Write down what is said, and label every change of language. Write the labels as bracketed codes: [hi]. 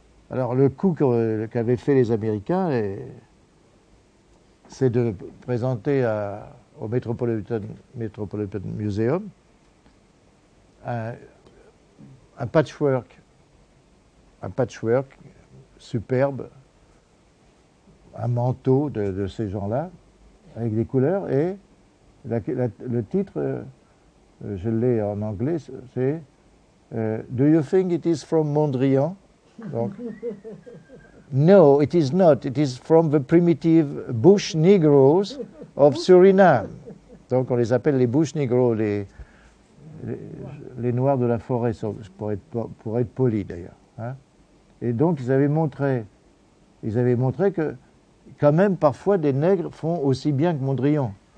[fr] Alors le coup qu'avaient fait les Américains, c'est de présenter au Metropolitan Museum un patchwork superbe, un manteau de ces gens-là, avec des couleurs, et le titre, je l'ai en anglais, c'est « [en] Do you think it is from Mondrian ?» Donc, no, it is not. It is from the primitive Bush Negroes of Suriname. [fr] Donc, on les appelle les Bush Negroes, les Noirs de la forêt, pour être poli d'ailleurs. Hein. Et donc, ils avaient montré que, quand même, parfois, des nègres font aussi bien que Mondrian.